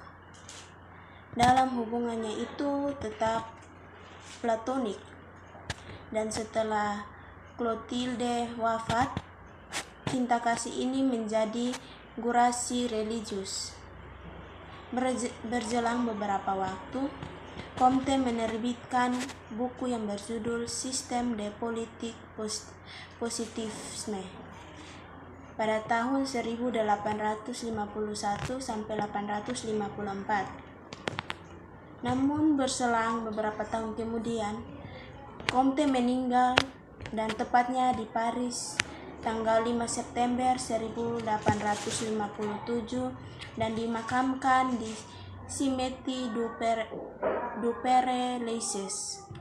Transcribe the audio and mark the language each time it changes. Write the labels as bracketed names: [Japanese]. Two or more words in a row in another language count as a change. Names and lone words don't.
[Indonesian] Dalam hubungannya itu tetap platonik, dan setelah Clotilde wafat, cinta kasih ini menjadi gurasi religius. Berjelang beberapa waktu, Comte menerbitkan buku yang berjudul Système de politique positivisme pada tahun 1851 sampai 854. Namun berselang beberapa tahun kemudian, Comte meninggal, dan tepatnya di Paris tanggal 5 September 1857 dan dimakamkan di Cimetière du Père Lachaise.